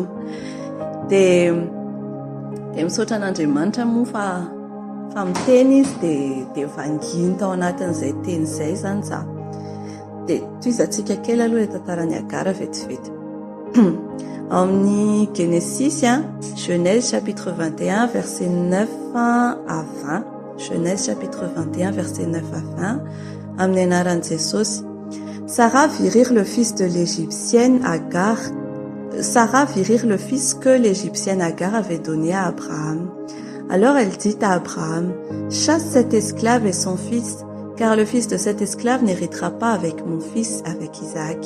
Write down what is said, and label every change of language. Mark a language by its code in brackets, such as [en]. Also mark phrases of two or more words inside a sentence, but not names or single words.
[mg] Dia misaotra an'Andriamanitra moa fa miteny izy dia vanginy tao anatin'izay teny izay zany za. Dia toizantsika kely aloha tantaran'ny Agara vetivety. Amin'ny Genesis, [fr] Genèse chapitre 21 verset 9 à 20. Genèse chapitre 21 verset 9 à 20. [mg] Amin'ny anaran'i Jesosy. [fr] Sarah virir le fils de l'Égyptienne Agar. Sarah virir le fils que l'Égyptienne Agar avait donné à Abraham. Alors elle dit à Abraham, chasse cet esclave et son fils, car le fils de cet esclave n'héritera pas avec mon fils, avec Isaac.